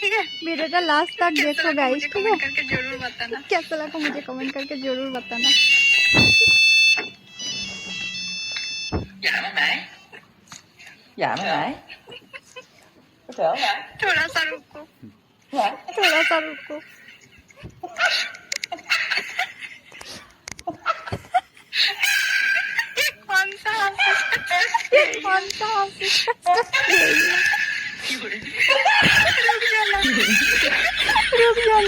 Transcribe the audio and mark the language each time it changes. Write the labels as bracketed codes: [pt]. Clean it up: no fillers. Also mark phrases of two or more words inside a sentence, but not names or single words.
[hi] वीडियो का लास्ट तक देखो गाइस, ठीक है? करके जरूर बताना कैसा लगा मुझे कमेंट करके जरूर बताना। [vi] dạ mấy mẹ Dạ mấy mẹ. Có sợ hả? [hi] थोड़ा सा रुको [vi] Dạ. [hi] थोड़ा सा रुको। कौन सा कौन सा रुक जाना,